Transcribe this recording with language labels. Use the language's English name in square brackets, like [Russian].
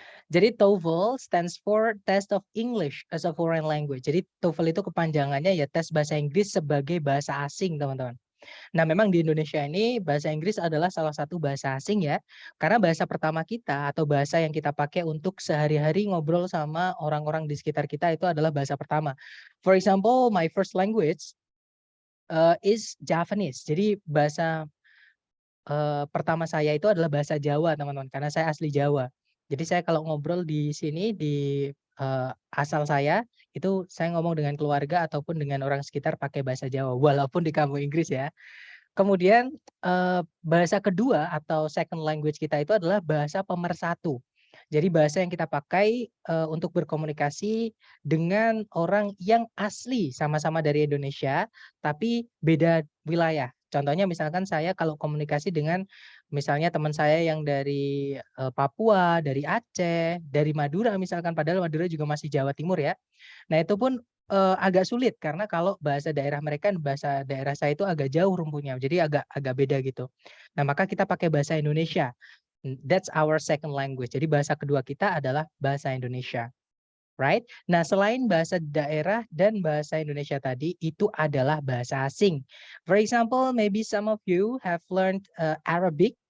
[Indonesian] Jadi [English] TOEFL stands for Test of English as a Foreign Language. [Indonesian] Jadi TOEFL itu kepanjangannya ya tes bahasa Inggris sebagai bahasa asing, teman-teman. Nah, memang di Indonesia ini bahasa Inggris adalah salah satu bahasa asing ya, karena bahasa pertama kita atau bahasa yang kita pakai untuk sehari-hari ngobrol sama orang-orang di sekitar kita itu adalah bahasa pertama. [English] For example, my first language is Javanese. [Indonesian] Jadi bahasa pertama saya itu adalah bahasa Jawa, teman-teman, karena saya asli Jawa. Jadi saya kalau ngobrol di sini di asal saya, itu saya ngomong dengan keluarga ataupun dengan orang sekitar pakai bahasa Jawa, walaupun di kampung Inggris ya. Kemudian, bahasa kedua atau [English] second language [Indonesian] kita itu adalah bahasa pemersatu. Jadi bahasa yang kita pakai, untuk berkomunikasi dengan orang yang asli sama-sama dari Indonesia, tapi beda wilayah. Contohnya misalkan saya kalau komunikasi dengan misalnya teman saya yang dari, Papua, dari Aceh, dari Madura misalkan, padahal Madura juga masih Jawa Timur ya. Nah itu pun agak sulit karena kalau bahasa daerah mereka dan bahasa daerah saya itu agak jauh rumpunya, jadi agak agak beda gitu. Nah, maka kita pakai bahasa Indonesia. [English] That's our second language. [Indonesian] Jadi bahasa kedua kita adalah bahasa Indonesia, right? Nah, selain bahasa daerah dan bahasa Indonesia tadi, itu adalah bahasa asing. [English] For example, maybe some of you have learned Arabic.